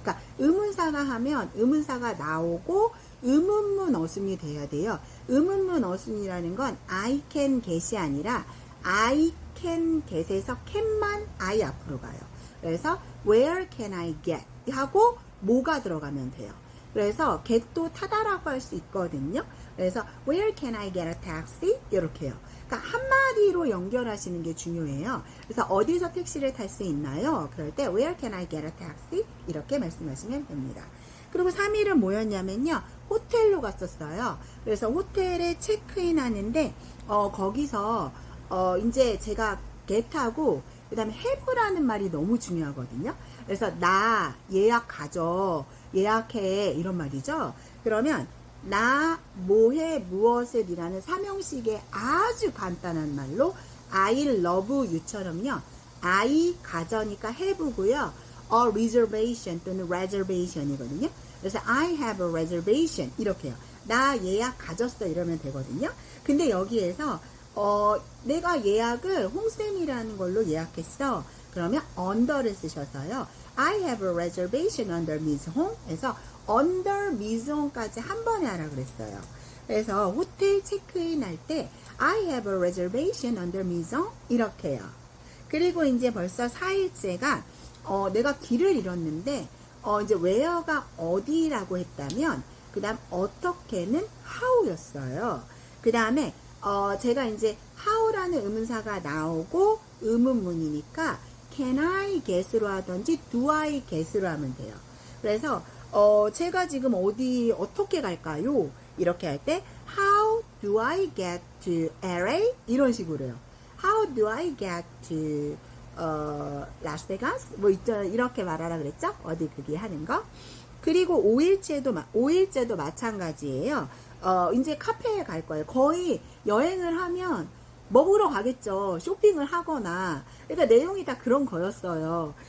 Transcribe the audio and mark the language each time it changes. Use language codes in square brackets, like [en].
[ko] 그러니까 의문사가 하면 의문사가 나오고 의문문 어순이 돼야 돼요. 의문문 어순이라는 건 [en] I can get [ko] 이 아니라 [en] I can get [ko] 에서 can만 I 앞으로 가요. 그래서 [en] where can I get [ko] 하고 뭐가 들어가면 돼요. 그래서 get도 타다라고 할 수 있거든요. 그래서 [en] where can I get a taxi? [ko] 이렇게요. 그러니까 한마디로 연결하시는 게 중요해요. 그래서 어디서 택시를 탈 수 있나요? 그럴 때 [en] where can I get a taxi? [ko] 이렇게 말씀하시면 됩니다. 그리고 3일은 뭐였냐면요. 호텔로 갔었어요. 그래서 호텔에 체크인 하는데 거기서 이제 제가 get하고 그 다음에 have라는 말이 너무 중요하거든요. 그래서 나 예약 가져, 예약해 이런 말이죠. 그러면 나 뭐해 무엇을 이라는 삼형식의 아주 간단한 말로 I love you처럼요. I 가져니까 have고요. A reservation 또는 reservation이거든요. 그래서 [en] I have a reservation [ko] 이렇게요. 나 예약 가졌어 이러면 되거든요. 근데 여기에서 내가 예약을 홍쌤이라는 걸로 예약했어. 그러면 under를 쓰셔서요. [en] I have a reservation under Miss Hong. [ko] 그래서 [en] under Miss Hong [ko] 까지 한 번에 하라 그랬어요. 그래서 호텔 체크인 할 때 [en] I have a reservation under Miss Hong [ko] 이렇게 해요. 그리고 이제 벌써 4일째가 내가 길을 잃었는데 이제 where가 어디라고 했다면 그 다음 어떻게는 how였어요. 그 다음에 제가 이제 how라는 의문사가 나오고 의문문이니까 [en] can I get [ko] 으로 하든지 [en] do I get [ko] 으로 하면 돼요. 그래서 제가 지금 어떻게 갈까요? 이렇게 할 때 [en] how do I get to LA? [ko] 이런 식으로요. [en] How do I get to Las Vegas? [ko] 뭐 이렇게 말하라 그랬죠? 어디 그게 하는 거. 그리고 5일째도 마찬가지예요. 이제 카페에 갈 거예요. 거의 여행을 하면 먹으러 가겠죠. 쇼핑을 하거나. 그러니까 내용이 다 그런 거였어요.